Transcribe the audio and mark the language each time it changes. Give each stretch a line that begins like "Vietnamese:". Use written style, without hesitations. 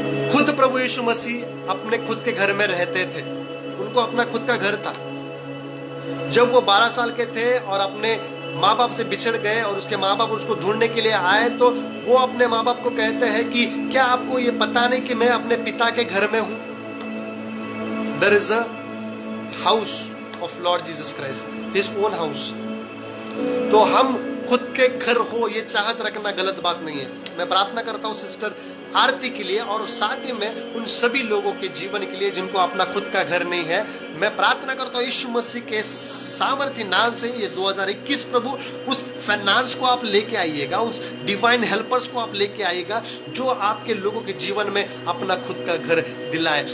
Hindi: खुद प्रभु यीशु मसीह अपने खुद के घर में रहते थे। उनको अपना खुद का घर था। जब वो 12 साल के थे और अपने माँ बाप से बिछड़ गए और उसके माँ बाप उसको ढूंढने के लिए आए, तो वो अपने माँ बाप को कहते हैं कि क्या आपको ये पता नहीं कि मैं अपने पिता के घर में हूं।
English: There is a house of Lord Jesus Christ, His own house.
Hindi: तो हम खुद के घर हो ये चाहत रखना गलत बात नहीं है। मैं प्रार्थना करता हूँ सिस्टर आरती के लिए और साथ ही में उन सभी लोगों के जीवन के लिए जिनको अपना खुद का घर नहीं है। मैं प्रार्थना करता हूँ यीशु मसीह के सामर्थ्य नाम से ये 2021 प्रभु उस फाइनेंस को आप लेके आइएगा, उस डिवाइन हेल्पर्स को आप लेके आइएगा जो आपके लोगों के जीवन में अपना खुद का घर दिलाए।